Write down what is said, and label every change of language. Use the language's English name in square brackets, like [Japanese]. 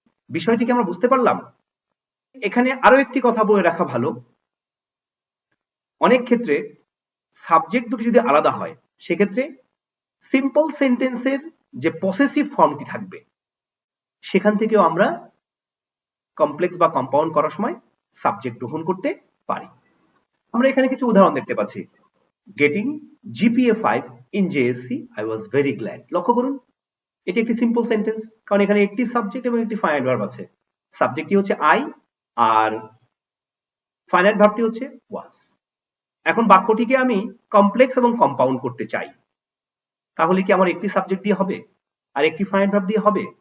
[Bangla] বিষয়টিকে আমরা বুঝতে পারলাম। এখানে আরো একটি কথা বলে রাখা ভালো, অনেক ক্ষেত্রে সাবজেক্ট দুটি যদি আলাদা হয় সেক্ষেত্রে সিম্পল সেন্টেন্সের যে পসেসিভ ফর্মটি থাকবে সেখান থেকেও আমরা কমপ্লেক্স বা কম্পাউন্ড করার সময় সাবজেক্ট গ্রহণ করতে পারি। আমরা এখানে কিছু উদাহরণ দেখতে পাচ্ছি। [English] Getting GPA 5 in JSC, I was very glad. [Bangla] লক্ষ্য করুন, এটি একটি সিম্পল সেন্টেন্স, কারণ এখানে একটি সাবজেক্ট এবং একটি ফাইনাইট ভার্ব আছে। সাবজেক্টটি হচ্ছে আই আর ফাইনাইট ভার্বটি হচ্ছে ওয়াজ। এখন বাক্যটিকে আমি কমপ্লেক্স এবং কম্পাউন্ড করতে চাই, তাহলে কি আমার একটি সাবজেক্ট দিয়ে হবে আর একটি ফাইনাইট ভার্ব দিয়ে হবে?